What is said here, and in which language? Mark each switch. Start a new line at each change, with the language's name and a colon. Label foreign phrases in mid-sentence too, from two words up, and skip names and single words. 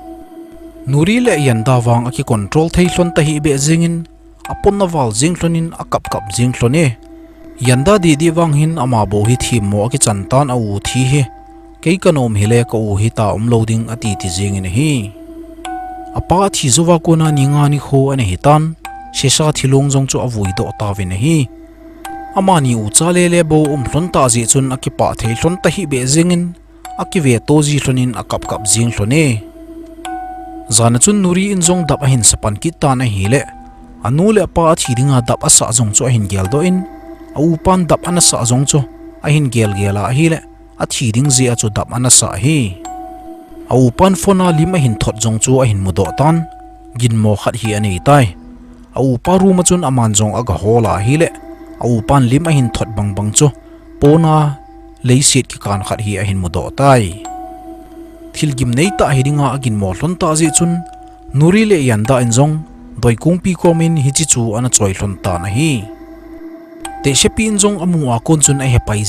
Thado Chin: nuri le yanda wang aki control thei hlon ta hi be jingin apon na wal jing hlonin akap kap jing hlone yanda di wang hin ama bo hi thi mo aki chantan a u thi hi kei kanom hi le ko u hi ta loading ati ti jing in hi apa thi zuwa ko na ninga ni kho ane hitan shesha thilong jong chu avui do ta vin hi amani u chale le bo hlon ta ji chun akipa thei hlon ta hi be jingin akive to ji hlonin akap kap jing hlone zana chun nuri in zong dap a hin sapan ki ta na hi le anu le pa thidinga dap asa zong chu a hin gel do in a upan dap ana sa zong chu a hin gela hi le a thiding ji a chu dap ana sa hi a upan phona lima hin thot zong chu a hin mudo tan gin mo khat hi ani tai a upa ru ma chun aman zong aga hola hi le a upan lima hin thot bang chu pona leisit ki kan khat hi a hin mudo tai thilgim nei ta hidinga agin mo hlon ta ji chun nuri le yanda in zong doi kungpi komin hi chi chu ana choi hlon ta na hi te shepi in zong amu a kon chun a he pai